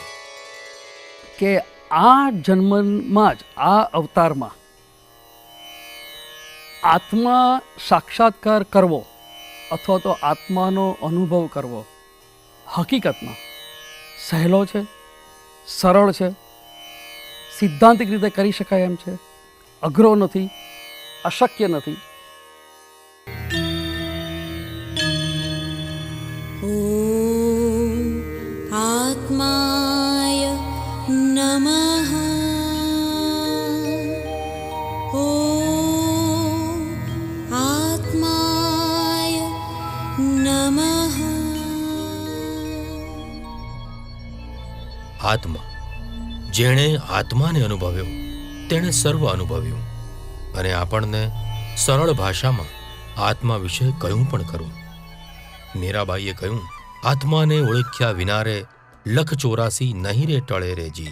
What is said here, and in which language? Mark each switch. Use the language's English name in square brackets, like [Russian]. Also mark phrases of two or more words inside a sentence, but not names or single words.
[Gujarati] કે આ જન્મમાં જ, આ અવતારમાં આત્મા સાક્ષાત્કાર કરવો અથવા તો આત્માનો અનુભવ કરવો હકીકતમાં સહેલો છે, સરળ છે, સિદ્ધાંતિક રીતે કરી શકાય એમ છે, અઘરો નથી, અશક્ય નથી. [Sanskrit] ॐ आत्माय नमः। ॐ आत्माय नमः। [Gujarati] આત્મા, જેણે આત્માને અનુભવ્યો તેણે સર્વ અનુભવ્યું, અને આપણને સરળ ભાષામાં આત્મા વિશે કહ્યું પણ ખરું. મીરાબાઈએ કહ્યું, આત્માને ઓળખ્યા વિનારે લખ 84 નહીં રે ટળે રે જી.